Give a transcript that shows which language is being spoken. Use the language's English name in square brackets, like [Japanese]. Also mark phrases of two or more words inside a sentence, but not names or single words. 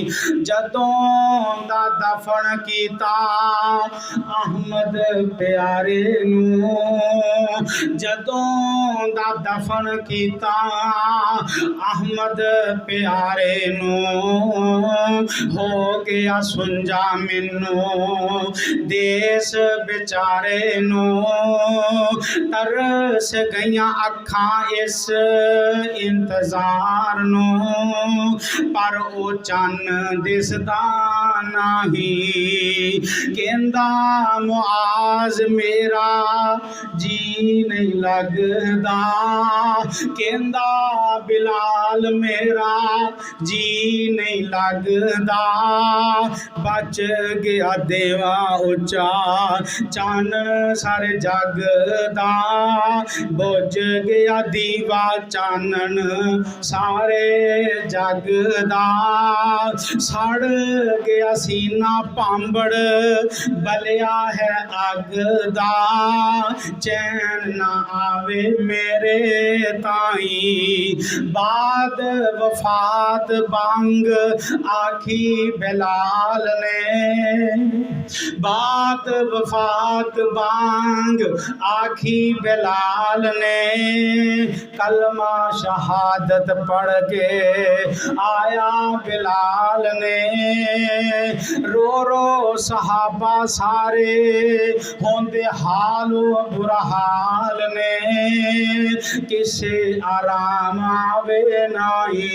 [Punjabi] جدوں دا دفن کیتا احمد پیارے نو جدوں دا دفن کیتا احمد پیارے نو ہو گیا سنجا مینو دیس بیچارے نو ترس گئیاں اکھاں اس انتظار نو پر او چن دسدا نہیں. کہندا معاذ میرا جی نہیں لگدا کہندا بلال میرا جی نہیں لگدا بچ گیا دیوا اچا چان سارے جگ دا بج گیا دیوا چانن سارے جگ دا سڑ گیا سینہ پامبڑ بلیا ہے اگ دا چین نہ آوے میرے تائی بعد وفات بانگ آکھی بلال نے بات وفات بانگ آکھی بلال نے کلمہ شہادت پڑھ کے آیا بلال نے رو رو صحابہ سارے ہوندے حال و برا حال نے کسے آرام آوے نائی.